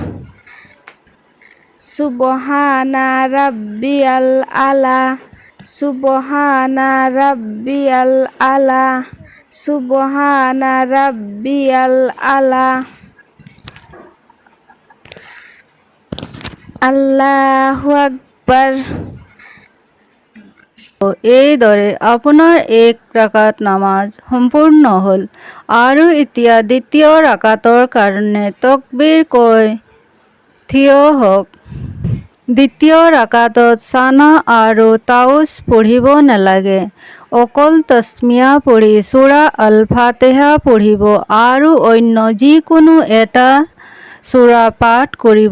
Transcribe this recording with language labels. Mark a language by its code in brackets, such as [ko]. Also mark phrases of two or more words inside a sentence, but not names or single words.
[ar] سبحان ربي الأعلى. سبحان ربي الأعلى. سبحان ربي الأعلى. الله أكبر. [as] এইদৰে আপোনাৰ এক ৰাকাত নামাজ সম্পূৰ্ণ হ'ল আৰু এতিয়া দ্বিতীয় ৰাকাতৰ কাৰণে তকবীৰ কৈ থিয় হওক। দ্বিতীয় ৰাকাতত চানা আৰু তাউজ পঢ়িব নালাগে, অকল তছমিয়া পঢ়ি সূৰা আল ফাতিহা পঢ়িব আৰু অন্য যিকোনো এটা সূৰা পাঠ কৰিব।